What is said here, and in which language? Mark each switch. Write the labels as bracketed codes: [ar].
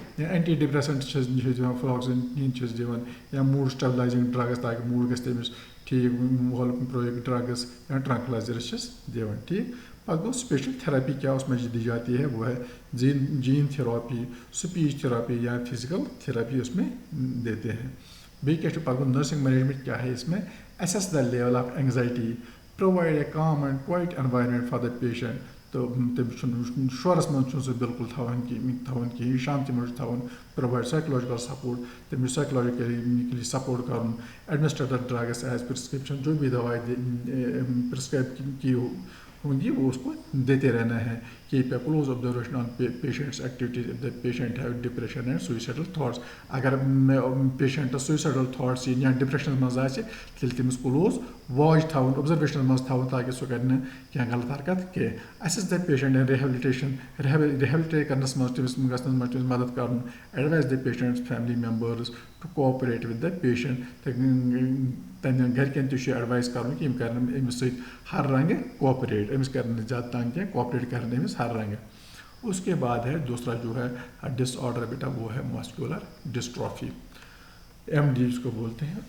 [ks] یا anti depressant چھِس دِوان, فلاکسین چھِس دِوان, یا موڈ اسٹیبلائزنگ ڈرگس, تاکہ موڈ گژھِ تٔمِس ٹھیک ڈرگس یا ٹرانکلائزرز چھس دِوان ٹھیک. [ur] پتہٕ گوٚو اسپیشل تھراپی کیا اس میں دی جاتی ہے وہ ہے جین تھراپی, اسپیچ تھراپی یا فزیکل تھراپی اس میں دیتے ہیں. [ks] بیٚیہِ کیٛاہ چھُ پتہٕ گوٚو نرسنگ مینجمنٹ کیا ہے اس میں [en] assess the level of anxiety, provide a calm and quiet environment for the patient. [ks] تو تٔمِس چھُنہٕ شورس منٛز چھُنہٕ سُہ بالکل تھاوان کِہیٖنۍ شانتی منٛز چھُ تھاوان, [en] provide psychological support, [ks] تٔمِس سائیکولوجیکلی سپورٹ کرُن, administer the drugs as prescription, [ur] جو بھی دوائی پرسکرائب کی ہوگی وہ اس کو دیتے رہنا ہے. [en] Keep a close observation on patients activities if the patient have depression and suicidal thoughts. [ks] اگر پیشنٹس سوئسائڈل تھاٹس یا ڈپریشن منٛز آسہِ تیٚلہِ تٔمِس کلوز واچ تھاوُن, اوبزرویشنس منٛز تھاوُن تاکہِ سُہ کرِ نہٕ کینٛہہ غلط حرکت کینٛہہ. [en] assess the patient and rehabilitate [ks] کرنس منٛز تٔمِس گژھنس منٛز تٔمِس مدد کرُن. [en] Advise the patient's family members to cooperate with the patient. [ks] تہنٛدٮ۪ن گرِکٮ۪ن تہِ چھُ ایڈوایز کرُن کہِ یِم کرن أمِس سۭتۍ ہر رنگہٕ کوآپریٹ, أمِس کرن نہٕ زیادٕ تنگ کینٛہہ, کوآپریٹ کرن أمِس ہر رنگہٕ. [ur] اس کے بعد ہے دوسرا جو ہے ڈس آرڈر بیٹا وہ ہے مسکولر ڈسٹرافی, MD اس کو بولتے ہیں.